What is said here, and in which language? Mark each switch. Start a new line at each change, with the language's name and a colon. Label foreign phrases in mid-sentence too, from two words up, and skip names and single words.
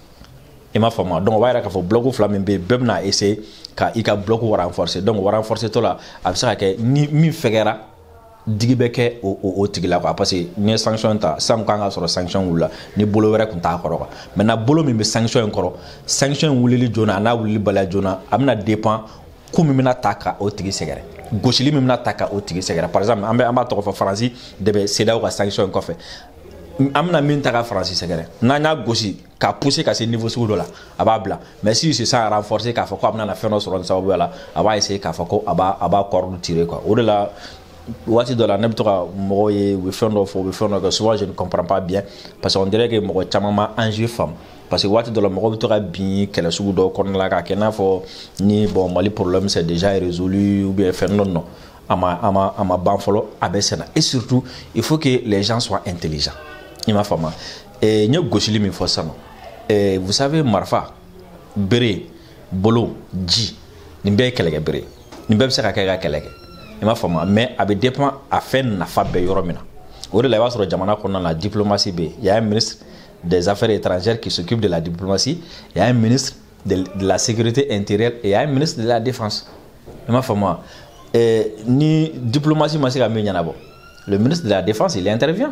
Bambara: i m'a faamu donc o b'a yira k'a fɔ bloc fila min bɛ yen bɛɛ bɛna essayer ka i ka bloc renforcer donc renforcer tɔ la a bɛ se ka kɛ ni min fɛgɛra digi bɛ kɛ o tigi la quoi
French: parce que
Bambara: ni ye sanction ta san kan ka sɔrɔ sanction wulila ni bolo wɛrɛ tun t'a kɔrɔ quoi maintenant bolo min bɛ sanction in kɔrɔ sanction in wulili joona a n'a wulili baliya joona a bɛna dépend ko min bɛna ta ka o tigi sɛgɛrɛ gosili min bɛna ta ka o tigi sɛgɛrɛ
French: par exemple
Bambara: an b'a tɔgɔ fɔ Faransi de bɛ CEDEAO ka sanction in kɔfɛ an bɛna min ta ka Faransi sɛgɛrɛ n'an y'a gosi ka pousser ka se niveau sugu dɔ la a b'a bila
French: mais si c'est ça renforcer
Bambara: k'a fɔ ko a bɛna fɛn dɔ sɔrɔ nin sababuya la a b'a essayer k'a fɔ ko a b'a
French: corde tirer quoi
Bambara: o de la waati dɔ la ne bɛ to ka mɔgɔw ye u bɛ fɛn dɔ fɔ u bɛ fɛn dɔ kɛ
French: souvent je ne comprends pas bien parce que on dirait que
Bambara: mɔgɔ caman ma enjeu faamu
French: parce que
Bambara: waati dɔ la mɔgɔw bɛ to ka bin kɛlɛ sugu dɔw kɔnɔna la k'a kɛ i n'a fɔ ni bon Mali
French: problème c'est déjà résolu ou bien
Bambara: fɛn dɔ non a ma ban fɔlɔ a bɛ senna
French: et surtout il faut que les gens soient intelligents
Bambara: i m'a faamu n ye gosili min fɔ sisan
French: vous savez
Bambara: marifa bere bolo ji nin bɛɛ ye kɛlɛkɛ bere nin bɛɛ bɛ se ka kɛ ka kɛlɛ kɛ i m'a faamu
French: mais
Bambara: a bɛ dépend a fɛn nafa bɛ yɔrɔ min na
French: au delà sur le jamana qu'on a la diplomatie B, il y a un ministre des Affaires étrangères qui s'occupe de la diplomatie, il y a un ministre de la sécurité intérieure et il y a un ministre de la défense. Ni diplomatie, le ministre de la Défense, il intervient.